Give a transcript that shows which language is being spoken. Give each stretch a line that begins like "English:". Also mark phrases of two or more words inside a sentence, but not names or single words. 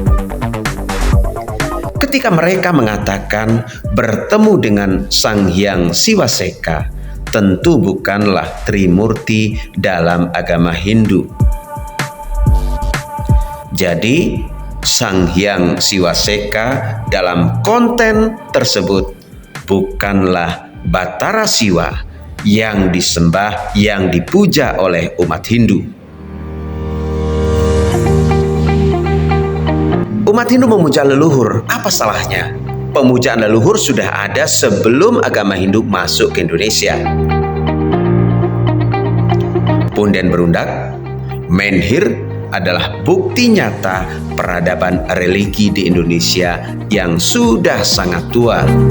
Indonesian: Ketika mereka mengatakan bertemu dengan Sang Hyang Siwaseka, tentu bukanlah Trimurti dalam agama Hindu. Jadi Sang Hyang Siwaseka dalam konten tersebut bukanlah Batara Siwa yang disembah, yang dipuja oleh umat Hindu. Umat Hindu memuja leluhur, apa salahnya? Pemujaan leluhur sudah ada sebelum agama Hindu masuk ke Indonesia. Punden berundak, menhir adalah bukti nyata peradaban religi di Indonesia yang sudah sangat tua.